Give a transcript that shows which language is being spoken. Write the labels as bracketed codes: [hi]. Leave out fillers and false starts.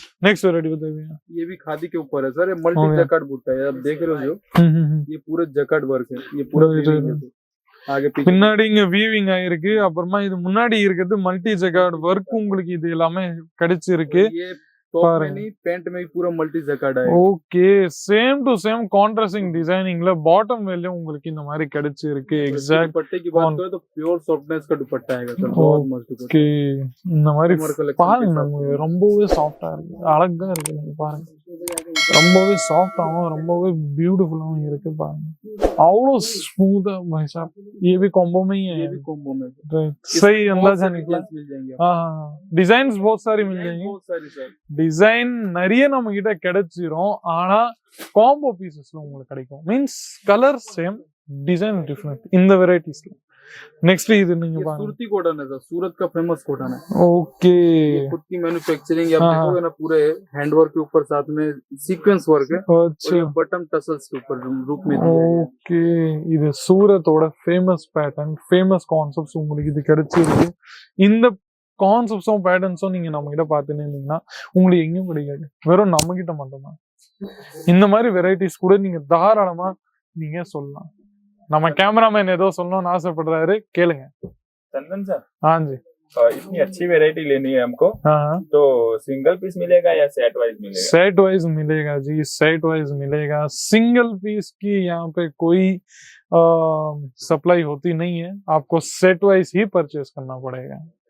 [hi] Next variety बताइए. ये भी खादी के ऊपर है सर। ये मल्टी जैकार्ड बुट्टा है, आप देख रहे हो जो ये पूरा जैकार्ड वर्क है। ये पूरा आगे पीछे [ta] பின்னாடி இங்க வீவிங் ஆயிருக்கு. அப்புறமா இது முன்னாடி இருக்குது மல்டி ஜெகார்ட் ஒர்க். உங்களுக்கு இது எல்லாமே கிடைச்சிருக்கு. [hi] ये टॉप में नहीं, पैंट में भी पूरा मल्टी जैकार्ड है। Okay. [ta] Same to same contrasting டிசைனிங்ல bottom வேலயும் உங்களுக்கு இந்த மாதிரி கிடைச்சிருக்கு. [en] exact [hi] दुपट्टे की बात करें तो प्योर सॉफ्टनेस का दुपट्टा आएगा सर। बहुत मस्त दुपट्टा। [ta] ஓகே. இந்த மாதிரி [en] Summer collection [ta] பாருங்க, के நமக்கு ரொம்பவே சாஃப்டா இருக்கு, அழகா இருக்கு. நீங்க பாருங்க, ரொம்பவே சாஃப்டாவும் ரொம்பவே பியூட்டிஃபுல்லாவும் இருக்கு. பாருங்க அவ்வளோ ஸ்மூத்தா. [hi] भाई साहब ये भी कॉम्बो में ही है? ये भी कॉम्बो में। सही अंदाजा निकला। मिल जाएंगे। हाँ, डिजाइन्स बहुत सारी मिल जाएंगी. बहुत सारी सर। [ta] டிசைன் நிறைய நம்ம கிட்ட கிடைச்சிரும். ஆனா காம்போ பீசஸ்ல உங்களுக்கு கிடைக்கும். Means colour same, design different இந்த வெரைட்டிஸ்ல. नेक्स्ट இது நீங்க பாருங்க, [hi] सूरती कॉटन है सर। सूरत का फेमस कॉटन है। ओके. खुद की मैन्युफैक्चरिंग आप देखोगे ना, पूरे हैंड वर्क के ऊपर साथ में सीक्वेंस वर्क है। अच्छा. और बटन टसल्स के ऊपर रूप में ஓகே. [ta] இது சூரத்தோட ஃபேமஸ் பேட்டர்ன், ஃபேமஸ் கான்செப்ட்ஸ் உங்களுக்கு இது கிடைச்சிருக்கு. இந்த கான்செப்ட்ஸும் பேட்டர்ன்ஸும் நீங்க நம்ம கிட்ட பார்த்துன்னு இருந்தீங்கன்னா உங்களுக்கு எங்கேயும் கிடைக்காது, வெறும் நம்ம கிட்ட மட்டும்தான். இந்த மாதிரி வெரைட்டிஸ் கூட நீங்க தாராளமா நீங்க சொல்லலாம். நம்ம கேமராமேன் ஏதோ சொல்லணும்னு ஆசைப்படுறாரு, கேளுங்க. [hi] चंदन सर, हाँ जी. इतनी अच्छी वैरायटी लेनी है हमको, हाँ, तो सिंगल पीस मिलेगा या सेट वाइज मिलेगा? सेट वाइज मिलेगा जी, सेट वाइज मिलेगा. सिंगल पीस की यहाँ पे कोई सप्लाई होती नहीं है, आपको सेट वाइज ही परचेस करना पड़ेगा.